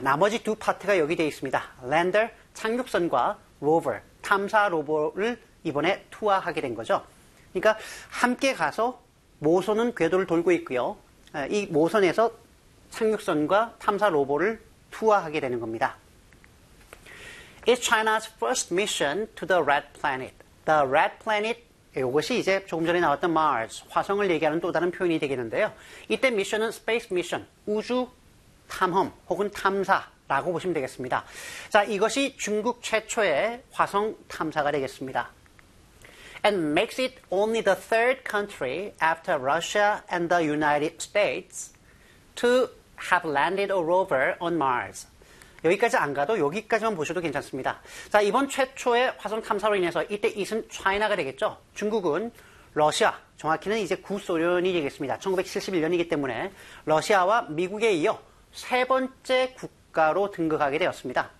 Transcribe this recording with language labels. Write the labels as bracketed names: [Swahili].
[Korean] 나머지 두 파트가 여기 되어 있습니다. lander, 착륙선과 rover, 탐사 로버를 이번에 투하하게 된 거죠. 그러니까 함께 가서 모선은 궤도를 돌고 있고요. 이 모선에서 착륙선과 탐사 로버를 투하하게 되는 겁니다. [English] It's China's first mission to the red planet. The red planet, [Korean] 이것이 이제 조금 전에 나왔던 Mars, 화성을 얘기하는 또 다른 표현이 되겠는데요. 이때 미션은 space mission, 우주 탐험 혹은 탐사라고 보시면 되겠습니다. 자, 이것이 중국 최초의 화성 탐사가 되겠습니다. [English] And makes it only the third country after Russia and the United States to have landed a rover on Mars. [Korean] 여기까지 안 가도 여기까지만 보셔도 괜찮습니다. 자, 이번 최초의 화성 탐사로 인해서 이때 it은 China가 되겠죠. 중국은 러시아, 정확히는 이제 구소련이 되겠습니다. 1971년이기 때문에 러시아와 미국에 이어 세 번째 국가로 등극하게 되었습니다.